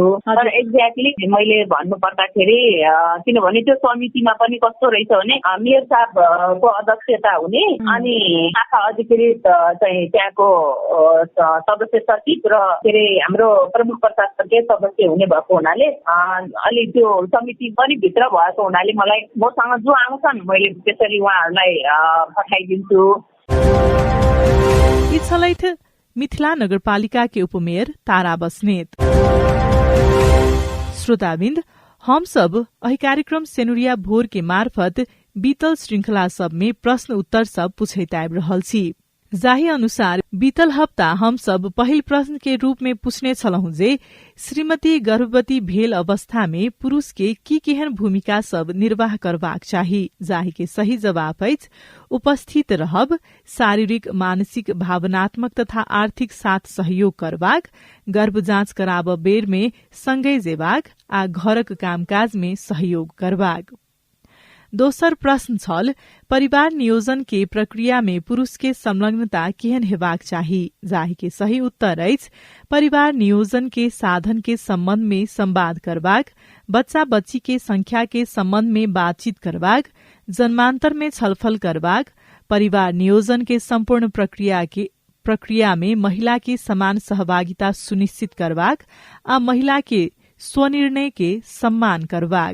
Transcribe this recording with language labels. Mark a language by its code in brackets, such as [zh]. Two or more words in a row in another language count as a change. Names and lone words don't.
[ne] तर एक्ज्याक्टली मैले भन्नु पर्दाखेरि किनभने त्यो समितिमा पनि कस्तो रहेछ भने मेयर साहबको अध्यक्षता हुने अनि शाखा अधिकृत चाहिँ त्यहाँको सदस्य सचिव र के अरे हाम्रो प्रमुख प्रशासकीय सदस्य हुने भएको हुनाले अलि त्यो समिति पनि भित्र भएको हुनाले मलाई मसँग जो आउँछन् मैले त्यसरी उहाँहरूलाई पठाइदिन्छु। [mai] मिथिला नगरपालिका के उपमेयर तारा बस्नेत। श्रोताबिन्द, हम सब अहि कार्यक्रम सेनुरिया भोर के मार्फत बीतल श्रृंखला सब में प्रश्न उत्तर सब पूछैत आबि रहल छी। जाही अनुसार बीतल हप्ता हम सब पहिल प्रश्न के रूप में पूछने छलहुं जे श्रीमती गर्भवती भेल अवस्था में पुरुष के की केहन भूमिका सब निर्वाह करबाक चाही। जाही के सही जवाब अछि उपस्थित रहब, शारीरिक मानसिक भावनात्मक तथा आर्थिक साथ सहयोग करबाक, गर्भ जाँच कराब बेर में संगै जेबाक आ घरक कामकाज में सहयोग करबाक। दोसर प्रश्न छल परिवार नियोजन के प्रक्रिया में पुरुष के संलग्नता केहन हेबाक चाही। जाहि के सही उत्तर अछि परिवार नियोजन के साधन के संबंध में संवाद करबाक, बच्चा बच्ची के संख्या के संबंध में बातचीत करबाक, जन्मांतर में छलफल करबाक, परिवार नियोजन के संपूर्ण प्रक्रिया में महिला के समान सहभागिता सुनिश्चित करबाक आ महिला के स्वनिर्णय के सम्मान करबाक।